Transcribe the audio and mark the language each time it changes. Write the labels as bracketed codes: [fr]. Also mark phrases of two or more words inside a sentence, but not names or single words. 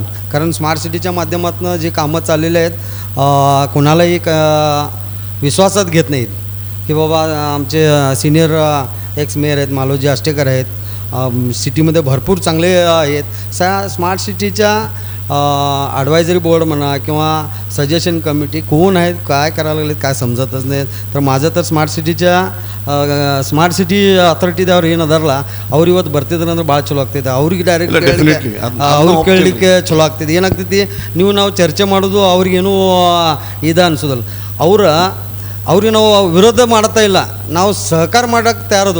[mr] कारण स्मार्ट सिटीच्या माध्यमातून जे कामं चाललेले आहेत कोणालाही एक विश्वासात घेत नाहीत की बाबा आमचे [en] senior ex mayor [mr] आहेत, मालोजी आष्टेकर आहेत, सिटीमध्ये भरपूर चांगले आहेत. स्मार्ट सिटीच्या [en] advisory board [mr] म्हणा किंवा [en] suggestion committee [mr] कोण आहेत, काय करायला लागलेत काय समजतच नाहीत. तर माझं तर [kn] ಸ್ಮಾರ್ಟ್ ಸಿಟಿ ಅಥಾರಿಟಿದವ್ರು ಏನದಾರಲ್ಲ ಅವ್ರು ಇವತ್ತು ಬರ್ತಿದ್ರೆ ಅಂದ್ರೆ ಭಾಳ ಚಲೋ ಆಗ್ತೈತೆ. ಅವ್ರಿಗೆ ಡೈರೆಕ್ಟ್ ಇಲ್ಲ, definitely. ಅವ್ರಿಗೆ ಕೇಳಲಿಕ್ಕೆ ಚಲೋ ಆಗ್ತೈತಿ. ಏನಾಗ್ತೈತಿ, ನಾವು ಚರ್ಚೆ ಮಾಡೋದು ಅವ್ರಿಗೇನು ಇದು ಅನ್ಸೋದಿಲ್ಲ. ಅವ್ರಿಗೆ ನಾವು ವಿರೋಧ ಮಾಡ್ತಾ ಇಲ್ಲ, ನಾವು ಸಹಕಾರ ಮಾಡೋಕ್ಕೆ ತಯಾರದು.